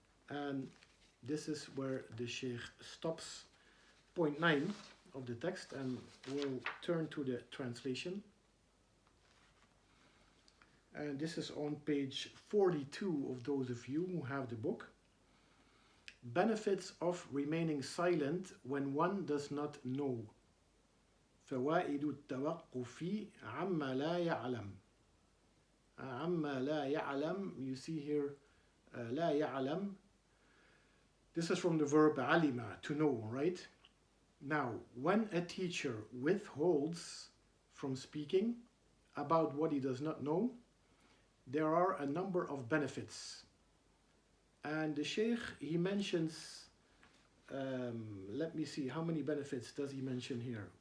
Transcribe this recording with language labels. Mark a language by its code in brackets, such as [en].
[en] And this is where the Shaykh stops point 9 of the text, and we'll turn to the translation. And this is on page 42 of those of you who have the book. Benefits of remaining silent when one does not know. [ar] فوائد التوقف عما لا يعلم. عما لا يعلم, [en] you see here [ar] لا يعلم. [en] This is from the verb alima, to know, right? Now, when a teacher withholds from speaking about what he does not know, there are a number of benefits. And the Shaykh, he mentions, let me see, how many benefits does he mention here?